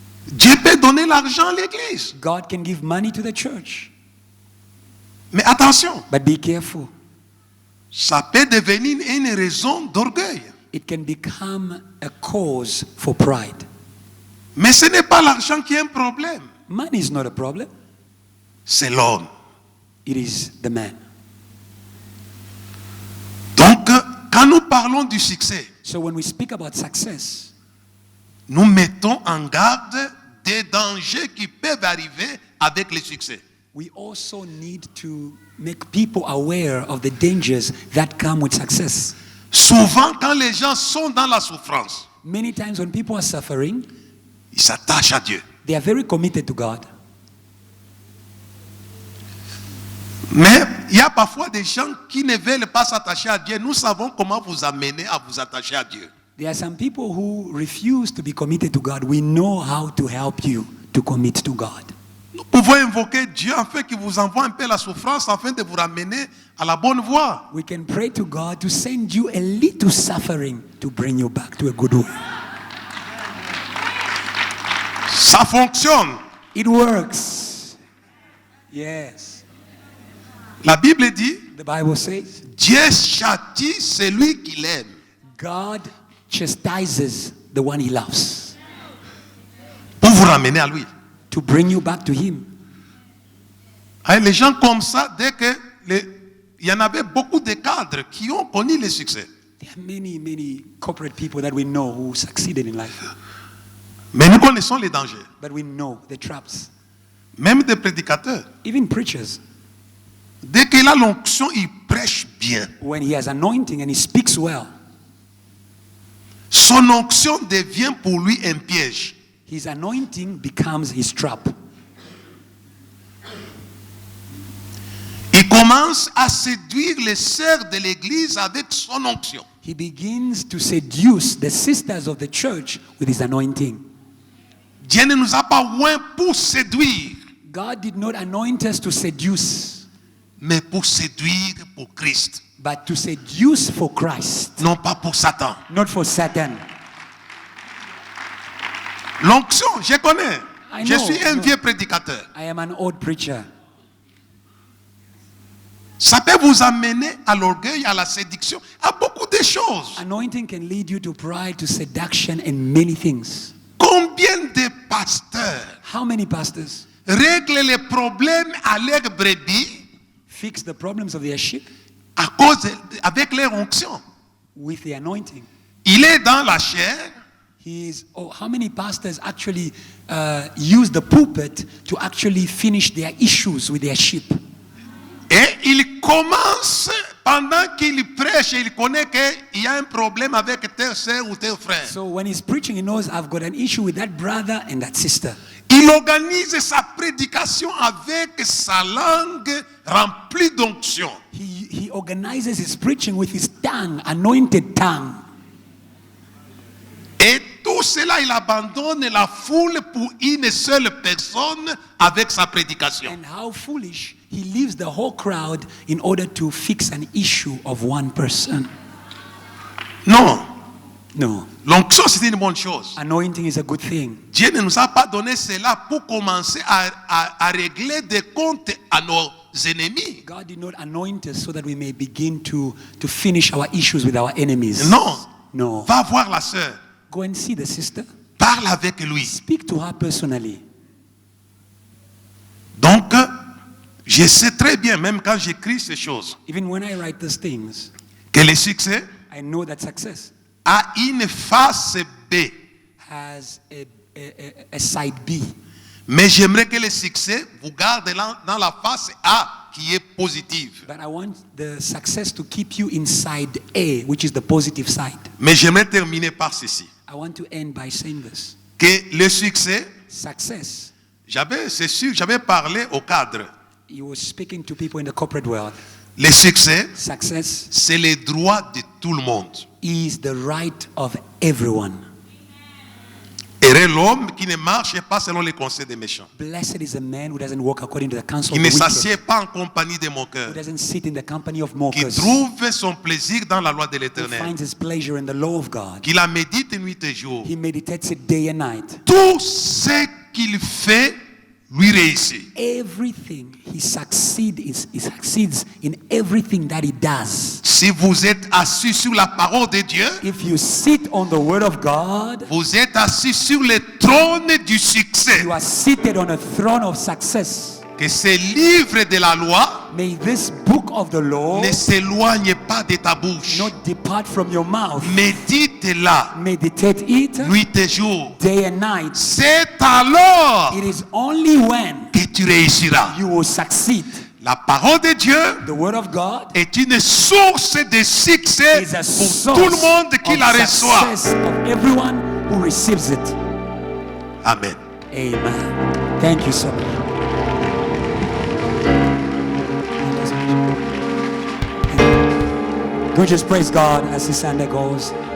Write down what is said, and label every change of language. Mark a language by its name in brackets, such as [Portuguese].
[French] Dieu peut donner l'argent à l'église. [English] God can give money to the church. [French] Mais attention, [English] But be careful. [French] ça peut devenir une raison d'orgueil. [English] It can become a cause for pride. [French] Mais ce n'est pas l'argent qui est un problème. [English] Money is not a problem. [French] C'est l'homme. [English] It is the man. [French] Donc, quand nous parlons du succès, [English] So when we speak about success, [French] nous mettons en garde des dangers qui peuvent arriver avec le succès. [English] we also need to make people aware of the dangers that come with success. [French] Souvent, quand les gens sont dans la souffrance, [English] Many times when people are suffering, [French] ils s'attachent à Dieu. [English] they are very committed to God. [French] Mais il y a parfois des gens qui ne veulent pas s'attacher à Dieu. Nous savons comment vous amener à vous attacher à Dieu. [English] There are some people who refuse to be committed to God. We know how to help you to commit to God. [French] Nous pouvons invoquer Dieu afin qu'il vous envoie un peu la souffrance afin de vous ramener à la bonne voie. [English] We can pray to God to send you a little suffering to bring you back to a good way. [French] Ça fonctionne. [English] It works. Yes. [French] La Bible dit, [English] The Bible says, [French] Dieu châtie celui qu'il aime. [English] God chastises the one he loves [French] Pour vous ramener à lui. [English] to bring you back to him. [French] Hein, les gens comme ça, il y en avait beaucoup de cadres qui ont connu le succès. [English] There are many corporate people that we know who succeeded in life. [French] Mais nous connaissons les dangers. [English] But we know the traps. [French] Même des prédicateurs. [English] Even preachers, [French] Dès qu'il a l'onction, il prêche bien. [English] when he has anointing and he speaks well, [French] Son onction devient pour lui un piège. [English] his anointing becomes his trap. [French] Il commence à séduire les sœurs de l'église avec son onction. [English] He begins to seduce the sisters of the church with his anointing. [French] Dieu ne nous a pas oint pour séduire, [English] God did not anoint us to seduce, [French] mais pour séduire pour Christ. [English] but to seduce for Christ, [French] Non pas pour Satan. [English] not for Satan. [French] L'onction, je connais. [English] I [French] Je [English] know, [French] suis un [English] no. [French] vieux prédicateur. [English] I am an old preacher. [French] Ça peut vous amener à l'orgueil, à la séduction, à beaucoup de choses. [English] Anointing can lead you to pride, to seduction, and many things. [French] Combien de pasteurs [English] How many pastors [French] règlent les problèmes à leurs brebis [English] fix the problems of their sheep [French] avec leur onction? [English] with the anointing? [French] Il est dans la chair, [English] How many pastors actually use the pulpit to actually finish their issues with their sheep? [French] et il commence, pendant qu'il prêche, il connaît qu'il y a un problème avec tel soeur ou tel frère. [English] So when he's preaching, he knows I've got an issue with that brother and that sister. [French] Il organise sa prédication avec sa langue remplie d'onction. [English] He organizes his preaching with his tongue, anointed tongue. [French] Et tout cela, il abandonne la foule pour une seule personne avec sa prédication. [English] And how foolish, he leaves the whole crowd in order to fix an issue of one person. [French] Non, [English] No, [French] l'onction c'est une bonne chose. [English] anointing is a good thing. [French] Dieu ne nous a pas donné cela pour commencer à régler des comptes à nos ennemis. [English] God did not anoint us so that we may begin to finish our issues with our enemies. [French] Non, [English] No. [French] va voir la sœur, [English] Go and see the sister. [French] parle avec lui. [English] Speak to her personally. [French] Donc, je sais très bien, même quand j'écris ces choses, [English] Even when I write these things, [French] que le succès [English] I know that success [French] a une face B. [English] has a side B. [French] Mais j'aimerais que le succès vous garde dans la face A qui est positive. [English] But I want the success to keep you inside A, which is the positive side. [French] Mais j'aimerais terminer par ceci. [English] I want to end by saying this. [French] Que le succès, [English] Success, [French] c'est sûr, j'avais parlé au cadre. [English] you were speaking to people in the corporate world. [French] Le succès, [English] Success [French] c'est le droit de tout le monde. [English] is the right of everyone. [French] Heureux l'homme qui ne marche pas selon les conseils des méchants, [English] Blessed is a man who doesn't walk according to the counsel [French] qui [English] of [French] ne [English] the wicked, [French] s'assied pas en compagnie des moqueurs, [English] who doesn't sit in the company of [French] qui [English] mockers, [French] trouve son plaisir dans la loi de [English] who [French] l'Éternel, [English] finds his pleasure in the law of God. [French] qui la médite nuit et jour. [English] He meditates it day and night. [French] Tout ce qu'il fait lui réussit. [English] Everything he succeeds in everything that he does. [French] Si vous êtes assis sur la parole de Dieu, [English] If you sit on the word of God, [French] vous êtes assis sur le trône du succès. [English] you are seated on a throne of success. [French] Que ce livre de la loi [English] May this book of the law [French] ne s'éloigne pas de ta bouche. [English] not depart from your mouth. [French] Médite-la [English] Meditate it [French] nuit et jour. [English] day and night. [French] C'est alors [English] It is only when [French] que tu réussiras. [English] you will succeed. [French] La parole de Dieu [English] The word of God [French] est une source de succès [English] is a [French] pour [English] source [French] tout le monde qui [English] of [French] la reçoit. [English] success of everyone who receives it. [French] Amen. [English] Amen. Thank you so much. Don't just praise God as this Sunday goes.